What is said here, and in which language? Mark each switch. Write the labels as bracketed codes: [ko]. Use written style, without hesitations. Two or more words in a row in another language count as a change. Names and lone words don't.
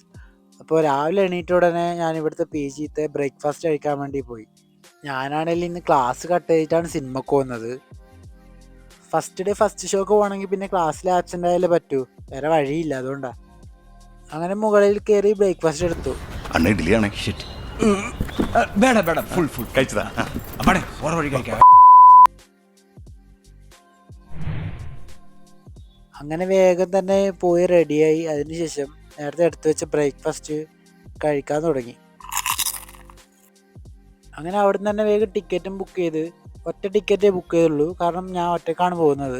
[ml] അപ്പോൾ രാവിലെ എണീറ്റ ഉടനെ ഞാൻ ഇവിടുത്തെ പി ജിത്തെ ബ്രേക്ക്ഫാസ്റ്റ് കഴിക്കാൻ വേണ്ടി പോയി. ഞാനാണെങ്കിൽ ഇന്ന് [en] class cut [ml] ചെയ്തിട്ടാണ് സിനിമക്ക് പോകുന്നത്. [en] first day first show [ml] പോകണമെങ്കിൽ പിന്നെ ക്ലാസ്സിൽ ആബ്സെൻ്റ് ആയാലേ പറ്റൂ, വേറെ വഴിയില്ല, അതുകൊണ്ടാണ്. അങ്ങനെ മുകളിൽ കയറി ബ്രേക്ക്ഫാസ്റ്റ് എടുത്തു. അണ്ണ ഇഡ്ഡലിയാണേ. [kn] ಬೇಡ ಬೇಡ [en] full full [ml] കഴിച്ചതാ. ಅಮ್ಮಡೆ ಹೊರವಳಿ കഴിക്കാം. അങ്ങനെ വേഗം തന്നെ പോയി റെഡിയായി. അതിനുശേഷം നേരത്തെ എടുത്തു വെച്ച ബ്രേക്ക്ഫാസ്റ്റ് കഴിക്കാൻ തുടങ്ങി. അങ്ങനെ അവിടെ നിന്ന് തന്നെ വേഗം ടിക്കറ്റും ബുക്ക് ചെയ്ത്, ഒറ്റ ടിക്കറ്റേ ബുക്ക് ചെയ്തുള്ളൂ, കാരണം ഞാൻ ഒറ്റക്കാണ് പോകുന്നത്.